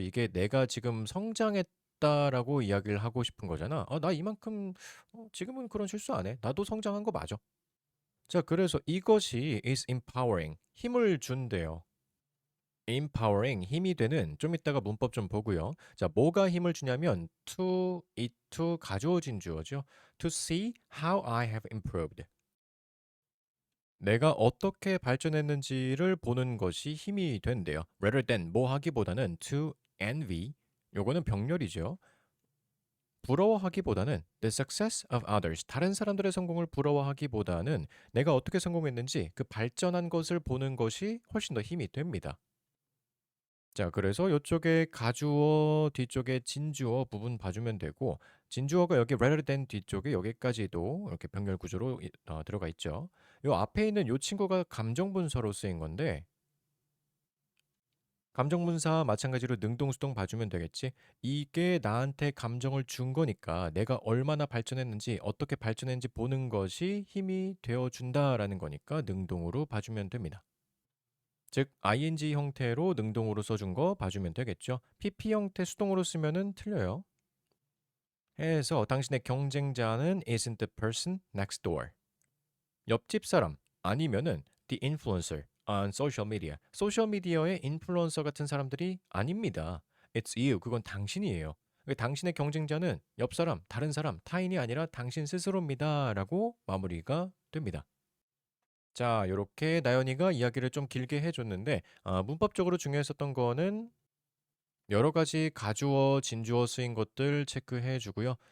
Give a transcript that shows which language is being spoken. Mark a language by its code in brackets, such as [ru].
[ko] 이게 내가 지금 성장했다라고 이야기를 하고 싶은 거잖아. 나 이만큼 지금은 그런 실수 안 해. 나도 성장한 거 맞아. 자, 그래서 이것이 [en] is empowering, [ko] 힘을 준대요. empowering, 힘이 되는, 좀 이따가 문법 좀 보고요. 자, 뭐가 힘을 주냐면 to, it to 가주어진 주어죠. [en] To see how I have improved. [ko] 내가 어떻게 발전했는지를 보는 것이 힘이 된대요. [en] rather than [ko] 뭐 하기보다는 [en] to envy. [ko] 요거는 병렬이죠. 부러워하기보다는 [en] the success of others. [ko] 다른 사람들의 성공을 부러워하기보다는 내가 어떻게 성공했는지 그 발전한 것을 보는 것이 훨씬 더 힘이 됩니다. 자, 그래서 요쪽에 가주어, 뒤쪽에 진주어 부분 봐주면 되고, 진주어가 여기 rather than 뒤쪽에 여기까지도 이렇게 병렬 구조로 들어가 있죠. 요 앞에 있는 요 친구가 감정분사로 쓰인 건데, 감정분사 마찬가지로 능동수동 봐주면 되겠지. 이게 나한테 감정을 준 거니까 내가 얼마나 발전했는지, 어떻게 발전했는지 보는 것이 힘이 되어준다라는 거니까 능동으로 봐주면 됩니다. 즉 ing 형태로 능동으로 써준 거 봐주면 되겠죠. pp 형태 수동으로 쓰면은 틀려요. 해서 당신의 경쟁자는 [en] isn't the person next door. [ko] 옆집 사람 아니면은 [en] the influencer on social media. [ko] 소셜 미디어의 인플루언서 같은 사람들이 아닙니다. [en] It's you. [ko] 그건 당신이에요. 당신의 경쟁자는 옆 사람, 다른 사람, 타인이 아니라 당신 스스로입니다라고 마무리가 됩니다. 자, 요렇게 나연이가 이야기를 좀 길게 해줬는데 문법적으로 중요했었던 거는 여러 가지 가주어, 진주어 쓰인 것들 체크해 주고요.